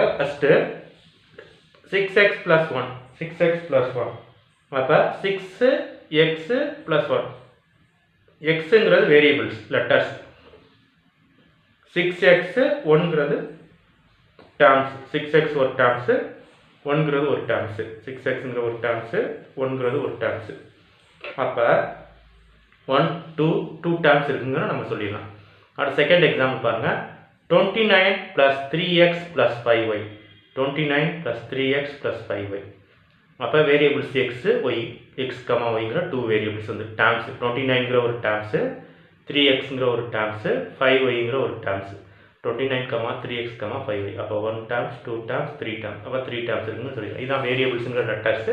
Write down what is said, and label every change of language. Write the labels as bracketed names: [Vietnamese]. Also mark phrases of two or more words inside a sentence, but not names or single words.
[Tamil] ஃபஸ்ட்டு 6x + 1 6x + 1 அப்போ 6x + 1 எக்ஸுங்கிறது [English] variables letters, [Tamil] 6x 1ங்கிறது டேர்ம்ஸ், 6x ஒரு டேர்ம்ஸு 1ங்கிறது ஒரு டேர்ம்ஸு, 6xங்கிற ஒரு டேர்ம்ஸு 1ங்கிறது ஒரு டேர்ம்ஸு. அப்போ 1 2 2 டேர்ம்ஸ் இருக்குங்கிற நம்ம சொல்லிடலாம். அடுத்த [English] second example [Tamil] பாருங்கள். 29 + 3x + 5y 29 + 3x + 5y. அப்போ [English] variables x y x comma [Tamil] ஒய்ங்கிற 2 வேரியபிள்ஸ் வந்து டேர்ம்ஸு. 29ங்கிற ஒரு டேர்ம்ஸு, 3xங்கிற ஒரு டேர்ம்ஸு, 5yங்கிற ஒரு டேர்ம்ஸு. 29, 3x, 5y. அப்போ 1 டேர்ம்ஸ் 2 டேர்ம்ஸ் 3 டேர்ம்ஸ். அப்போ 3 டேர்ம்ஸ் இருக்குன்னு சொல்லிடுறோம். இதுதான் வேரியபிள்ஸுங்கிற லெட்டர்ஸு.